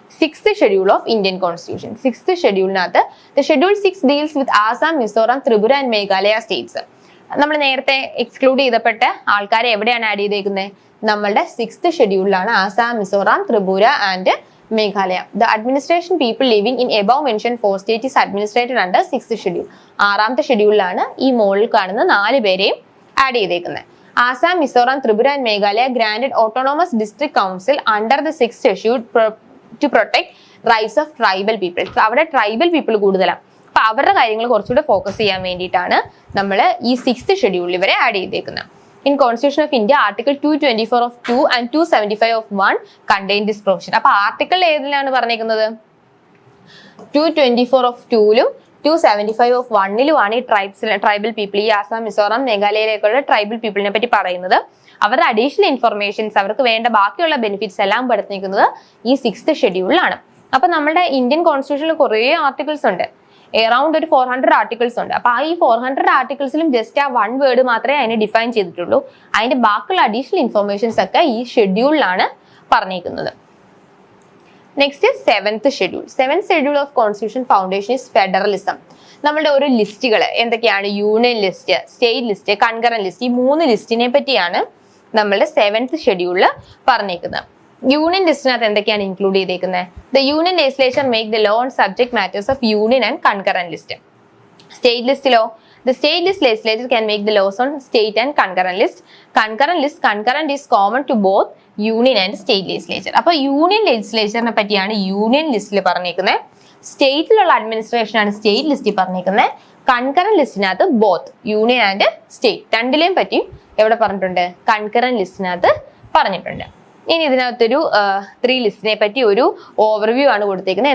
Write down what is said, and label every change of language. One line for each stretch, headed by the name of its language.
English: 6th schedule of Indian constitution. 6th ഷെഡ്യൂളിനകത്ത് schedule 6 deals with Assam, Mizoram, Tripura and Meghalaya states.
Malayalam: നമ്മൾ നേരത്തെ exclude ചെയ്തപ്പെട്ട ആൾക്കാരെ എവിടെയാണ് ആഡ് ചെയ്തേക്കുന്നത്? നമ്മളുടെ 6th ഷെഡ്യൂളിലാണ് Assam, Mizoram, Tripura and Meghalaya.
English: The administration people living in above mentioned 4 states is administrated under 6th schedule.
Malayalam: 6th ഷെഡ്യൂളിലാണ് ഈ മുകളിൽ കാണുന്ന 4 പേരെയും ആഡ് ചെയ്തേക്കുന്നത്.
English: Assam, Mizoram, Tripura and Meghalaya granted autonomous district council under the 6th schedule to protect rights of tribal people.
Malayalam: അവിടെ tribal people കൂടുതലാണ്. അപ്പൊ അവരുടെ കാര്യങ്ങൾ കുറച്ചുകൂടെ ഫോക്കസ് ചെയ്യാൻ വേണ്ടിയിട്ടാണ് നമ്മൾ ഈ 6th ഷെഡ്യൂളിൽ ഇവരെ ആഡ് ചെയ്തേക്കുന്നത്.
English: In Constitution of India, Article 224 of 2 and 275 of 1 contain this provision.
Malayalam: അപ്പൊ ആർട്ടിക്കിൾ ഏതിലാണ് പറഞ്ഞേക്കുന്നത്? 224 of 2ലും 275 of 1ലുമാണ് ഈ ട്രൈബൽ പീപ്പിൾ, ഈ ആസാം, മിസോറാം, മേഘാലയയിലേക്കുള്ള ട്രൈബൽ പീപ്പിളിനെ പറ്റി പറയുന്നത്. അവരുടെ അഡീഷണൽ ഇൻഫർമേഷൻസ്, അവർക്ക് വേണ്ട ബാക്കിയുള്ള ബെനിഫിറ്റ്സ് എല്ലാം പെടുത്തിയിരിക്കുന്നത് ഈ 6th ഷെഡ്യൂളിലാണ്. അപ്പൊ നമ്മുടെ ഇന്ത്യൻ കോൺസ്റ്റിറ്റ്യൂഷനിൽ കുറേ ആർട്ടിക്കിൾസ് ഉണ്ട്. അറൌണ്ട് ഒരു 400 ആർട്ടിക്കിൾസ് ഉണ്ട്. അപ്പൊ ഈ 400 ആർട്ടിക്കിൾസിലും ജസ്റ്റ് ആ 1 വേർഡ് മാത്രമേ അതിനെ ഡിഫൈൻ ചെയ്തിട്ടുള്ളൂ. അതിന്റെ ബാക്കിയുള്ള അഡീഷണൽ ഇൻഫർമേഷൻസ് ഒക്കെ ഈ ഷെഡ്യൂളിലാണ് പറഞ്ഞേക്കുന്നത്.
English: Next 7th schedule. 7th schedule of constitution foundation is federalism.
Malayalam: നമ്മുടെ ഓരോ ലിസ്റ്റുകൾ എന്തൊക്കെയാണ്? Union list, state list, concurrent list. ഈ 3 ലിസ്റ്റിനെ പറ്റിയാണ് നമ്മളുടെ 7th ഷെഡ്യൂളിൽ പറഞ്ഞേക്കുന്നത്. യൂണിയൻ ലിസ്റ്റിനകത്ത് എന്തൊക്കെയാണ് ഇൻക്ലൂഡ് ചെയ്തേക്കുന്നത്?
English: The union legislature make the law on subject matters of union and concurrent list.
Malayalam: State ലിസ്റ്റിലോ
English: The state legislature can make the laws on state and concurrent list. Concurrent is common to both union and state legislature.
Malayalam: അപ്പോൾ union ലെജിസ്ലേച്ചറിനെ പറ്റിയാണ് union ലിസ്റ്റിൽ പറഞ്ഞേക്കുന്നത്. സ്റ്റേറ്റിലുള്ള administration ആണ് state ലിസ്റ്റിൽ പറഞ്ഞേക്കുന്നത്. Concurrent ലിസ്റ്റിനകത്ത് both union and state രണ്ടിലെയും പറ്റിയും എവിടെ പറഞ്ഞിട്ടുണ്ട്? കൺകറന്റ് ലിസ്റ്റിനകത്ത് പറഞ്ഞിട്ടുണ്ട്. ഇനി ഇതിനകത്തൊരു 3 ലിസ്റ്റിനെ പറ്റി ഒരു ഓവർവ്യൂ ആണ് കൊടുത്തേക്കുന്നത്.